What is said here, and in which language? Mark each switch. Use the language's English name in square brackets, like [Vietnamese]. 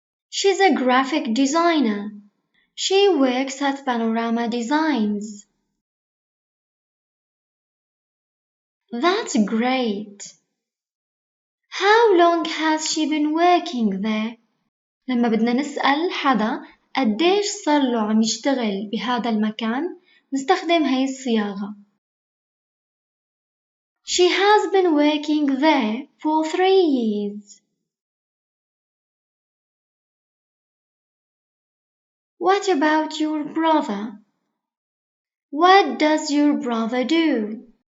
[English] She's a graphic designer. She works at Panorama Designs. That's great. How long has she been working there? [Arabic] لما بدنا نسأل حدا قديش صار له عم يشتغل بهذا المكان نستخدم هاي الصياغة. [English] She has been working there for 3 years. What about your brother? What does your brother do?